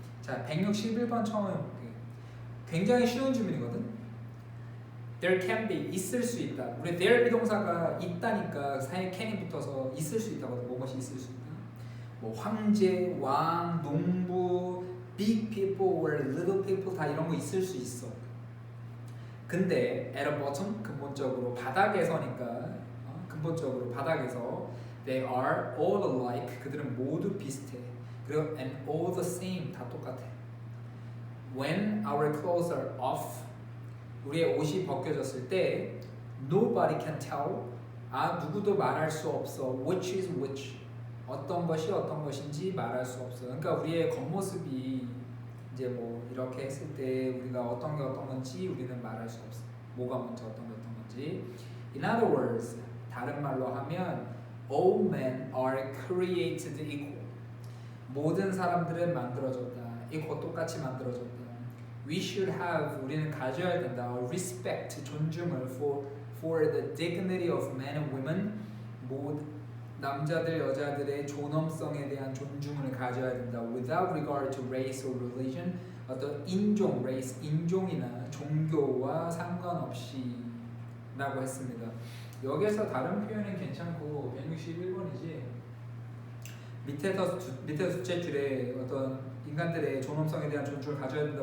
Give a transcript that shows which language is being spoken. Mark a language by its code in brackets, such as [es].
[ko] 자, 161번 처음 해볼게. 굉장히 쉬운 질문이거든. [en] There can be, [ko] 있을 수 있다. 우리 there 비동사가 있다니까 사이에 can이 붙어서 있을 수 있다거든. 무엇이 있을 수 있다. 뭐 황제, 왕, 농부, [en] big people or little people [ko] 다 이런 거 있을 수 있어. 근데 [en] at the bottom, [ko] 근본적으로 바닥에서니까 근본적으로 바닥에서 [en] they are all alike. [ko] 그들은 모두 비슷해. 그리고 [en] and all the same, [ko] 다 똑같아. [en] When our clothes are off, [ko] 우리의 옷이 벗겨졌을 때 [en] nobody can tell, [ko] 누구도 말할 수 없어, [en] which is which, [ko] 어떤 것이 어떤 것인지 말할 수 없어. 그러니까 우리의 겉모습이 이제 뭐 이렇게 했을 때 우리가 어떤 게 어떤 건지 우리는 말할 수 없어. 뭐가 먼저 어떤 게 어떤 건지. [en] In other words, [ko] 다른 말로 하면 [en] all men are created equal. [ko] 모든 사람들은 만들어졌다. equal, 똑같이 만들어졌다. [en] We should have, [ko] 우리는 가져야 된다. [en] respect, [ko] 존중을 [en] for the dignity of men and women. [ko] 남자들 여자들의 존엄성에 대한 존중을 가져야 된다. [en] Without regard to race or religion. [ko] 어떤 인종, race, 인종이나 종교와 상관없이 라고 했습니다. 여기에서 다른 표현은 괜찮고 161번이지. 밑에 둘째 줄에 어떤 인간들의 존엄성에 대한 존중을 가져야 된다.